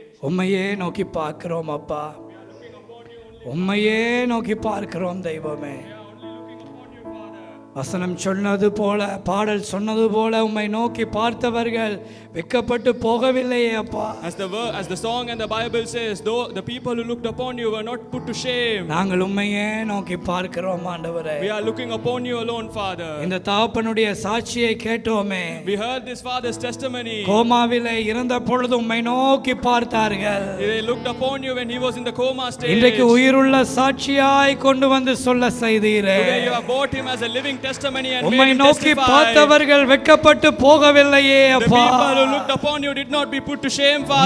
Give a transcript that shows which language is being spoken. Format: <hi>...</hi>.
<ta>உம்மையே நோக்கி பார்க்கிறோம் அப்பா, உம்மையே நோக்கி பார்க்கிறோம் தெய்வமே. வசனம் சொன்னது போல, பாடல் சொன்னது போல உம்மை நோக்கி பார்த்தவர்கள் வெட்கப்பட்டு போகவில்லையே அப்பா.</ta> <en>As the song and the Bible says, though the people who looked upon you were not put to shame.</en> <ta>நாங்கள் உம்மையே நோக்கி பார்க்கிறோம் ஆண்டவரே.</ta> <en>We are looking upon you alone, Father.</en> <ta>இந்த தகப்பனுடைய சாட்சியை கேட்டோமே.</ta> <en>We heard this father's testimony.</en> <ta>கோமாவிலே இருந்த பொழுது உம்மை நோக்கி பார்த்தார்கள்.</ta> <en>They looked upon you when he was in the coma stage.</en> <ta>இன்றைக்கு உயிருள்ள சாட்சியாய் கொண்டு வந்து சொல்ல செய்தீரே.</ta> <en>Today you have brought him as a living testimony and</en> <ta>உம்மை</ta> <en>made him</en> <ta>நோக்கி</ta> <en>testify.</en> <ta>பார்த்தவர்கள் வெட்கப்பட்டு போகவில்லையே</ta> <en>The</en> <ta>அப்பா.</ta> <en>people who looked upon you did not be put to shame, Father.</en>